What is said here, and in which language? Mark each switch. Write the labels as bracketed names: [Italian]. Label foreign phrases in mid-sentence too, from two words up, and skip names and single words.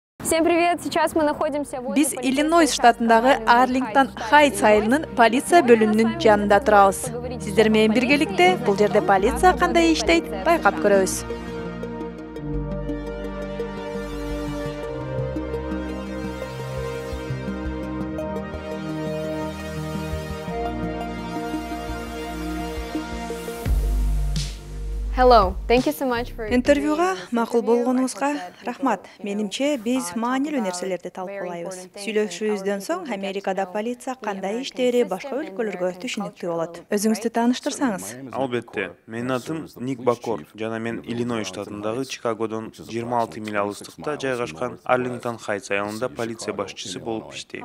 [Russian] Всем привет! Сейчас мы находимся возле [Kyrgyz] Biz Illinois штатындагы Арлингтон Хайтс айылынын полиция бөлүмүнүн жанында турабыз. Сиздер менен биргеликте бул жерде полиция кандай иштейт байкап көрөбүз. [English] Hello, thank you so much for [Kyrgyz] Интервьюга макул болгонуңузга рахмат. Менимче биз маанилүү нерселерди талкуулайбыз. Сүйлөшүүбүздөн соң Америкада полиция кандай иштери башка өлкөлөргө түшүнүктүү болот. Өзүңүздү тааныштырсаңыз. Албетте, менин атым Ник Бакор жана мен Иллинойс штатындагы Чикагодон 26 миля алыстыкта жайгашкан Арлингтон Хайтс айылында полиция башчысы болуп иштейм.